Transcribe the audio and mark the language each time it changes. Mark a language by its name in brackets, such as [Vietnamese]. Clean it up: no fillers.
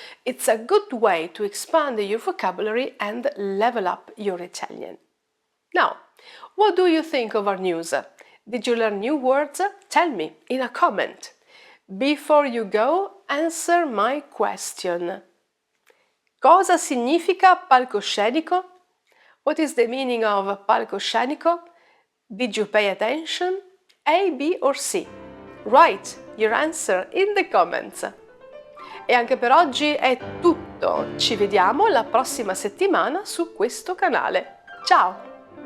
[English] It's a good way to expand your vocabulary and level up your Italian. Now, what do you think of our news? Did you learn new words? Tell me in a comment. Before you go, answer my question. [Italian] Cosa significa palcoscenico? [English] What is the meaning of palcoscenico? Did you pay attention? A, B or C? Write your answer in the comments. [Italian] E anche per oggi è tutto. Ci vediamo la prossima settimana su questo canale. Ciao!